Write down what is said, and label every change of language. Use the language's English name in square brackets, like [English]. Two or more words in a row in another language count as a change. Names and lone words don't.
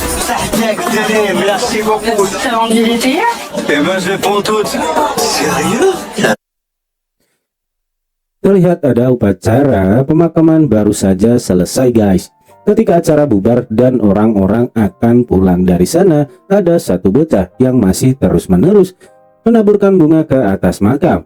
[French] Merci beaucoup. T'as envie d'essayer? Eh ben, je prends toutes. Sérieux? [Indonesian] Terlihat ada upacara pemakaman baru saja selesai guys. Ketika acara bubar dan orang-orang akan pulang dari sana, ada satu bocah yang masih terus-menerus menaburkan bunga ke atas makam.